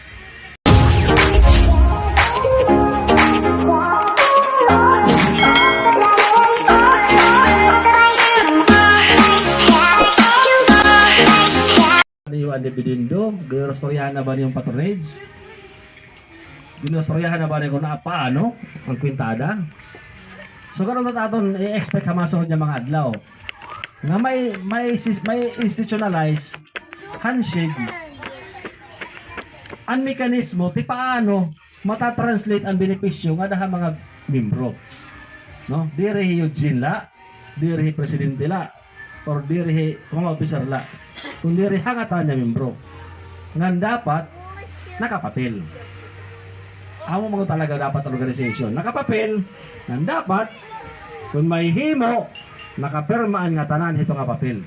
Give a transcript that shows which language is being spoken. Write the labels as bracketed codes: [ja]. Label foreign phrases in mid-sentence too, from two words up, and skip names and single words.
[war] Ang dividendo, ginostoryahan na ba niyong patronage? Ginostoryahan na ba niyo kung paano ang kwintada? So karon naton i-expect ka masunod niya mga adlaw. Nga may [en] institutionalized handshake. [war] Ang mekanismo ti paano mata-translate ang benepisyo nga daha mga membro. No? Diri Eugene la, diri presidente la, or diri mga officer la. Kung diri hangatan niya membro. Ngan dapat nakapapel. Amo mga talaga dapat ang organization. Nakapapel, ngan dapat kung may himo, nakapirmaan nga tanan hito nga papel.